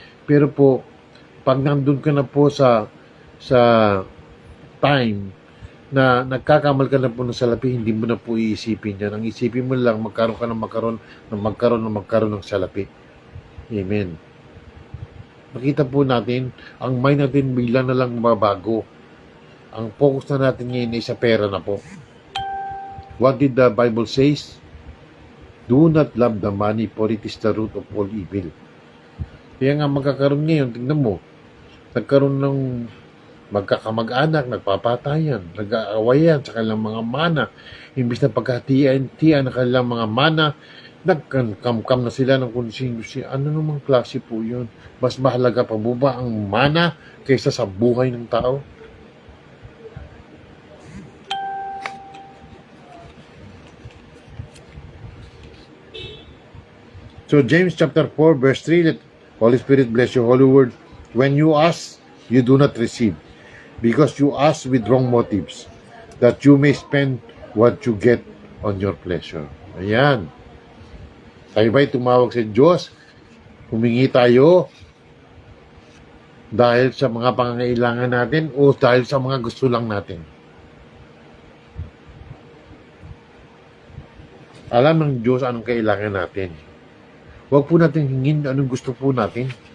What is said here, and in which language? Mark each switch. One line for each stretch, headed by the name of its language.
Filipino: Pero po, pag nandun ka na po sa time na nagkakamal ka na po ng salapi, hindi mo na po iisipin yan. Ang isipin mo lang, magkaroon ng salapi. Amen. Makita po natin, ang mind natin bigla na lang mababago. Ang focus na natin ngayon ay sa pera na po.
English: What did the Bible says? Do not love the money, for it is the root of all evil.
Filipino: Kaya nga magkakaroon ngayon, tingnan mo, nagkaroon ng magkakamag-anak, nagpapatayan, nag-aawayan sa kanilang mga mana. Imbis na pagkatian ng kanilang mga mana, nagkamkam na sila ng kung sino. Ano namang klase po yun? Mas mahalaga pa ba ang mana kaysa sa buhay ng tao?
English: So James chapter 4 verse 3, let Holy Spirit bless your holy word. When you ask, you do not receive, because you ask with wrong motives, that you may spend what you get on your pleasure.
Filipino: Ayan. Tayo ba'y tumawag sa Diyos? Humingi tayo dahil sa mga pangangailangan natin o dahil sa mga gusto lang natin? Alam ng Diyos anong kailangan natin. Huwag po natin hingin anong gusto po natin.